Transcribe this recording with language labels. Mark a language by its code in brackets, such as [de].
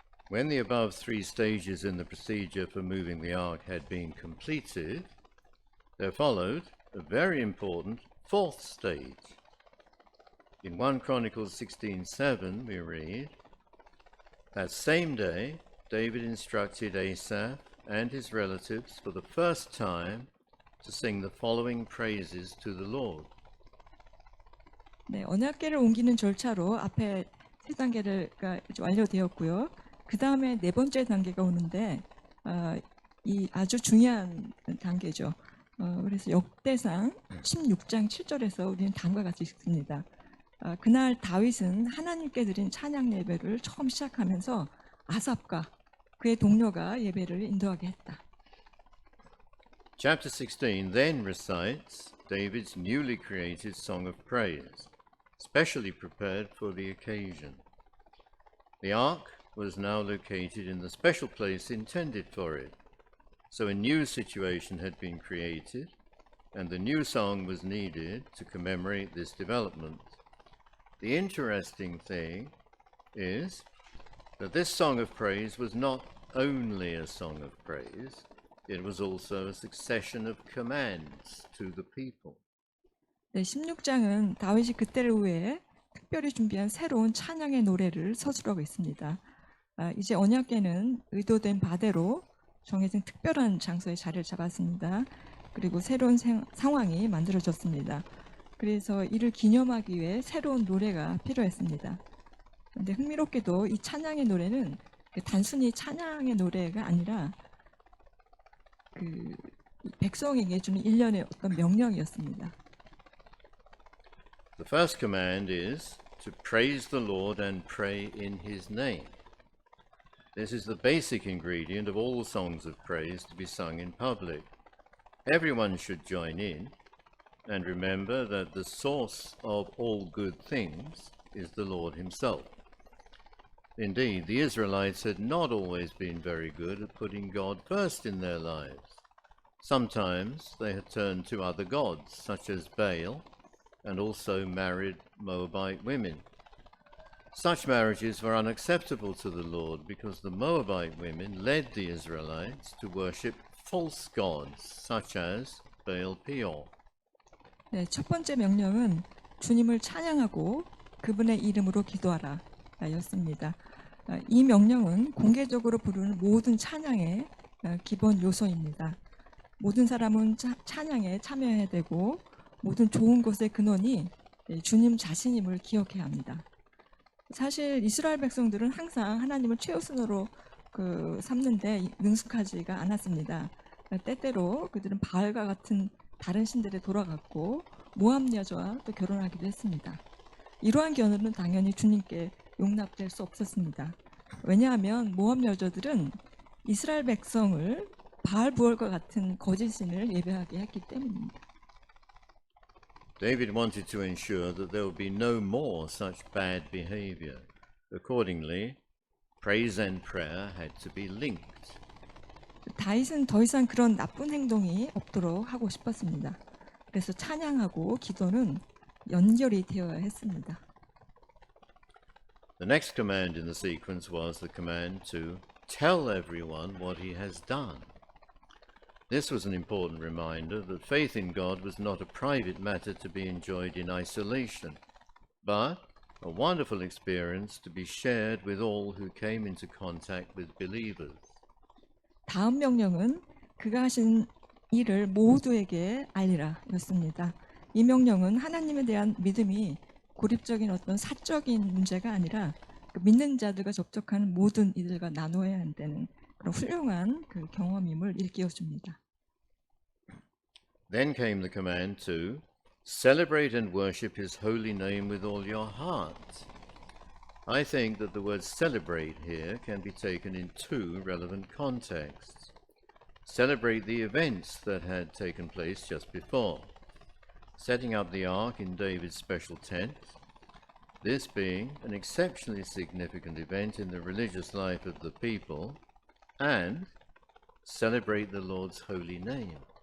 [en] When the above three stages in the procedure for moving the ark had been completed, there followed a very important fourth stage. In 1 Chronicles 16:7 we read, "That same day David instructed Asaph and his relatives for the first time to sing the following praises to the Lord." [ko] 네, 언약궤를 옮기는 절차로 앞에 세 단계가 완료되었고요. 그 다음에 네 번째 단계가 오는데 이 아주 중요한 단계죠. 그래서 역대상 16장 7절에서 우리는 다음과 같이 읽습니다. 그날 다윗은 하나님께 드린 찬양 예배를 처음 시작하면서 아삽과 그의 동료가 예배를 인도하게 했다. [en] Chapter 16 then recites David's newly created song of praise, specially prepared for the occasion. The ark was now located in the special place intended for it, so a new situation had been created, and the new song was needed to commemorate this development. The interesting thing is that this song of praise was not only a song of praise, it was also a succession of commands to the people. [ko] 네, 16장은 다윗이 그때를 위해 특별히 준비한 새로운 찬양의 노래를 서술하고 있습니다. 이제 언약궤는 의도된 바대로 정해진 특별한 장소에 자리를 잡았습니다. 그리고 새로운 상황이 만들어졌습니다. 그래서 이를 기념하기 위해 새로운 노래가 필요했습니다. 그런데 흥미롭게도 이 찬양의 노래는 단순히 찬양의 노래가 아니라 백성에게 주는 일련의 어떤 명령이었습니다. [en] The first command is to praise the Lord and pray in his name. This is the basic ingredient of all songs of praise to be sung in public. Everyone should join in, and remember that the source of all good things is the Lord himself. Indeed, the Israelites had not always been very good at putting God first in their lives. Sometimes they had turned to other gods, such as Baal, and also married Moabite women. Such marriages were unacceptable to the Lord because the Moabite women led the Israelites to worship false gods, such as Baal Peor. [ko] 네, 첫 번째 명령은 주님을 찬양하고 그분의 이름으로 기도하라 였습니다. 이 명령은 공개적으로 부르는 모든 찬양의 기본 요소입니다. 모든 사람은 찬양에 참여해야 되고 모든 좋은 것의 근원이 주님 자신임을 기억해야 합니다. 사실 이스라엘 백성들은 항상 하나님을 최우선으로 삼는데 능숙하지가 않았습니다. 때때로 그들은 바알과 같은 다른 신들에 돌아갔고 모압 여자와 또 결혼하기도 했습니다. 이러한 견해는 당연히 주님께 용납될 수 없었습니다. 왜냐하면 모압 여자들은 이스라엘 백성을 바알 부월과 같은 거짓 신을 예배하게 했기 때문입니다. [en] David wanted to ensure that there would be no more such bad behavior. Accordingly, praise and prayer had to be linked. [ko] 다윗은 더 이상 그런 나쁜 행동이 없도록 하고 싶었습니다. 그래서 찬양하고 기도는 연결이 되어야 했습니다. [en] The next command in the sequence was the command to tell everyone what he has done. This was an important reminder that faith in God was not a private matter to be enjoyed in isolation, but a wonderful experience to be shared with all who came into contact with believers. [ko] 다음 명령은 그가 하신 일을 모두에게 알리라 였습니다. 이 명령은 하나님에 대한 믿음이 고립적인 어떤 사적인 문제가 아니라 믿는 자들과 접촉하는 모든 이들과 나눠야 한다는 그런 훌륭한 그 경험임을 일깨워줍니다. [en] Then came the command to celebrate and worship his holy name with all your heart. I think that the word celebrate here can be taken in two relevant contexts. Celebrate the events that had taken place just before, setting up the ark in David's special tent, this being an exceptionally significant event in the religious life of the people, and celebrate the Lord's holy name.